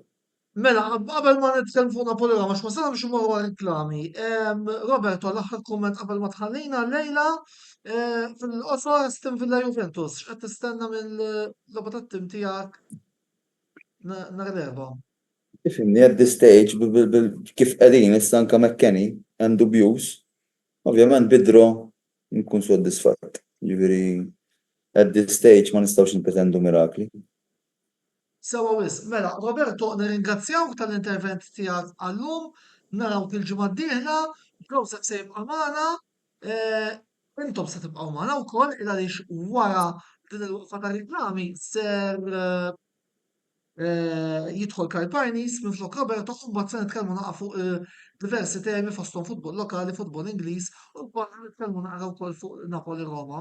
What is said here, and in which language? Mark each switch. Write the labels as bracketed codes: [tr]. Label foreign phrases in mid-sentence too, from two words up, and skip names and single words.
[mt] Mela, qabel ma nitkellmu fuq Napoli Roma, x'wasalna biex imorru għal reklami. Roberto, l-aħħar kumment qabel ma tħallina lejla fil-qosor Aston Villa Juventus, x'qed tistenna mill-logħba tat-tim tiegħek nhar l-erba'? Ifhimni [en] at this stage [mt] kif qegħdin issa anke McKennie hemm dubjuż. Ovvjament bidro nkun soddisfatt. Ġifieri [en] at this stage [mt] ma nistgħux nipretendu mirakli. Sewa wisq, mela, Roberto, nirringrazzjawk tal-intervent tiegħek għallum, narawk il-ġimgħa d-dieħla, Joseph se jibqa' magħna, intom se tibqgħu magħna wkoll il għaliex wara din il-waqfa ta' riklami ser jidħol Karl Pajnis minn flok Roberto u mbagħad se nitkellmu naqa' fuq diversi temi fosthom futbol lokali, futbol Ingliż u mbagħad nitkellmu naqra wkoll fuq Napoli Roma.